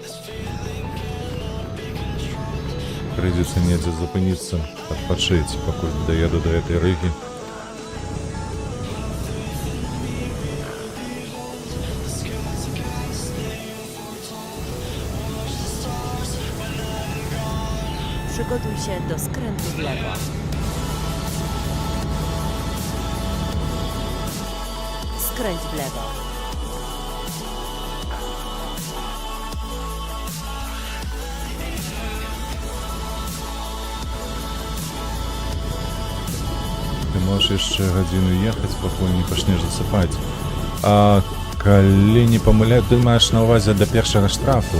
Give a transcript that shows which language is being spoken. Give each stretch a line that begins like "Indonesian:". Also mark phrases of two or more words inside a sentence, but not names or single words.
Belarusian: Придется недзе запыніцца, адпачыць, пакуль даеду
Russian: до этой
Belarusian: рыгі.
Polish: Przygotuj się do skrętu w lewo. Skręć w lewo.
Belarusian: Ты можаш яшчэ гадзіну ехаць, пакуль не пачнеш засыпаць. А калі не памыляю, ты маеш на ўвазе да першага штрафу.